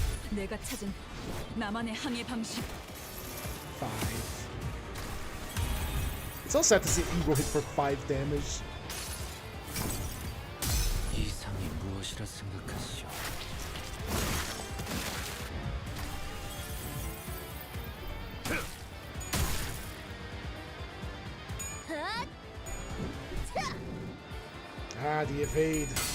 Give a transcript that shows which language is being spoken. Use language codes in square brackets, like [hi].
[ko] 내가 찾은 나만의 항해 방식. [en] 5. It's so sad to see Eagle hit for 5 damage. [ko] 이상이 무엇이라 생각하시오? [en] Ah, the evade.